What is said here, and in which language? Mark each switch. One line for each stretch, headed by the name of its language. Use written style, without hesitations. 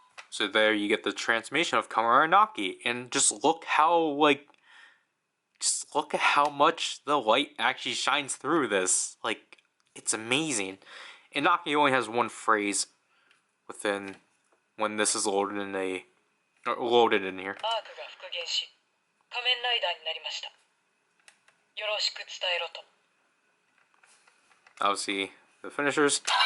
English: So there you get the transformation of Kamen, and just look how just look at how much the light actually shines through this. Like, it's amazing. And Naki only has one phrase within when this is loaded in here.
Japanese: アークが復元し、仮面ライダーになりました。よろしく伝えろと。
English: Obviously, the finishers.